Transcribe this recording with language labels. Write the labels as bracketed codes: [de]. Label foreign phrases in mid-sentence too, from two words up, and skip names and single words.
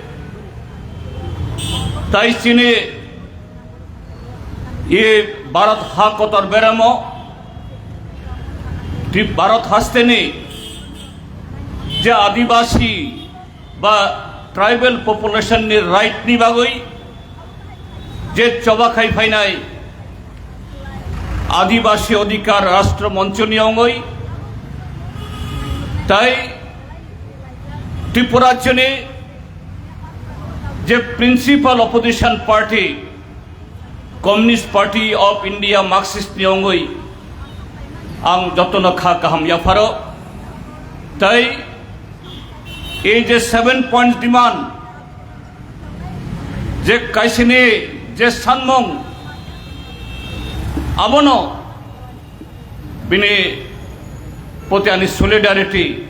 [trp] ताई चिनी ये भारत हाकतर बेराम भारत हस्तेनी जे आदिवासी बा [en] tribal population [trp] नि राइट नि बागई जे चबा खाई फाइनाय आदिवासी अधिकार राष्ट्र मंच नि अंगई ताई त्रिपुरा जने जे [en] principal opposition party [trp] कम्युनिस्ट पार्टी ऑफ इंडिया मार्क्सिस्ट नि अंगई आं जतन खा काहाम याफारो ताई ये जे [en] 7 point demand [trp] जे काइसिनी जे सानमंग आबनो बिनि पोतियानि सलिडारिटी